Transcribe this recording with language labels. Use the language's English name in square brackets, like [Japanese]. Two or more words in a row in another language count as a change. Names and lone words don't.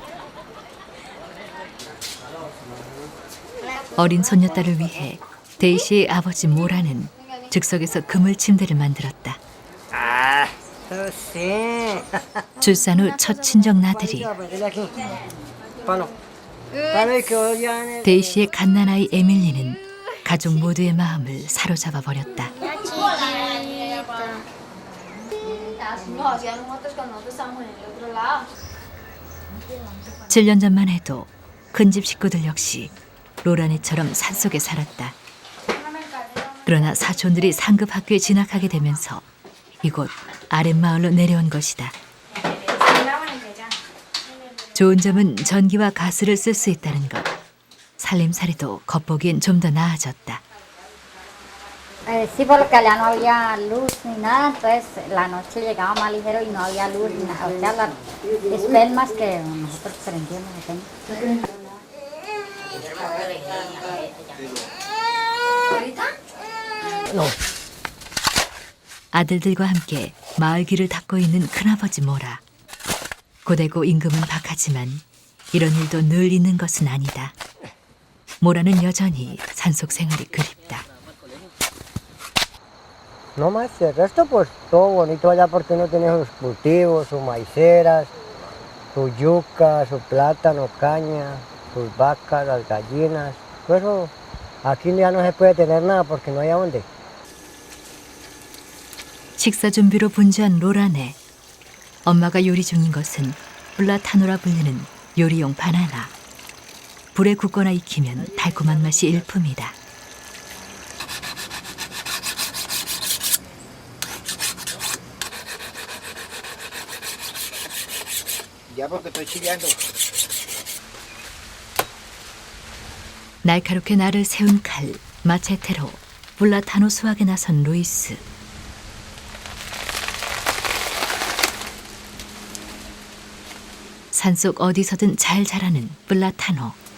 [Korean] 어린 손녀딸을 위해 데이 씨의 아버지 모라는 즉석에서 그물 침대를 만들었다. 출산 후 첫 친정 나들이. 데이 씨의 갓난아이 에밀리는 가족 모두의 마음을 사로잡아 버렸다. [Spanish] Nos hacían nosotros cuando nosotros estábamos en el otro lado. [Korean] 7년 전만 해도 큰 집 식구들 역시 로라네처럼 산속에 살았다. 그러나 사촌들이 상급 학교에 진학하게 되면서 이곳 아랫마을로 내려온 것이다. 좋은 점은 전기와 가스를 쓸 수 있다는 것. 살림살이도 겉보기엔 좀 더 나아졌다. [Spanish] Sí, porque allá no había luz ni nada, entonces la noche llegaba más ligero y no había luz ni nada. O sea, las espelmas que nosotros prendíamos. [Korean] 아들들과 함께 마을 길을 닦고 있는 큰아버지 모라. 고되고 임금은 박하지만 이런 일도 늘 있는 것은 아니다. 모라는 여전히 산속 생활이 그립다. [Spanish] No más, el resto pues todo bonito allá porque uno tiene sus cultivos, sus maiceras, sus yucas, su plátano, caña, sus vacas, las gallinas. Por eso aquí ya no se puede tener nada porque no hay a dónde. [Korean] 식사 준비로 분주한 로라네. 엄마가 요리 중인 것은 플라타노라 불리는 요리용 바나나. 불에 굽거나 익히면 달콤한 맛이 일품이다. [Spanish] Ya porque estoy chillando. [Korean] 날카롭게 날을 세운 칼, 마체테로 플라타노 수확에 나선 루이스. 산속 어디서든 잘 자라는 플라타노.